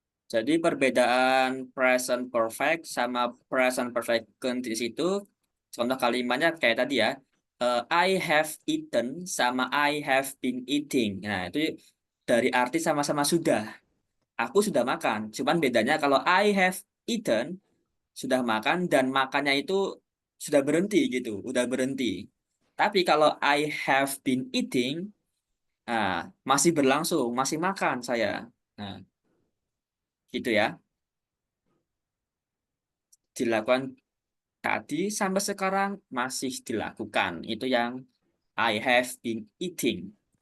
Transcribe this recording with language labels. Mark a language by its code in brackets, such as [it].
[id] Jadi perbedaan present perfect sama present perfect continuous itu contoh kalimatnya kayak tadi ya. [en] I have eaten [id] sama [en] I have been eating. [id] Nah, itu dari arti sama-sama sudah. Aku sudah makan. Cuman bedanya kalau [en] I have eaten [id] sudah makan dan makannya itu sudah berhenti gitu, udah berhenti. Tapi kalau [en] I have been eating, [id] nah, masih berlangsung, masih makan saya. Nah, gitu ya. Dilakukan tadi sampai sekarang masih dilakukan. Itu yang [en] I have been eating.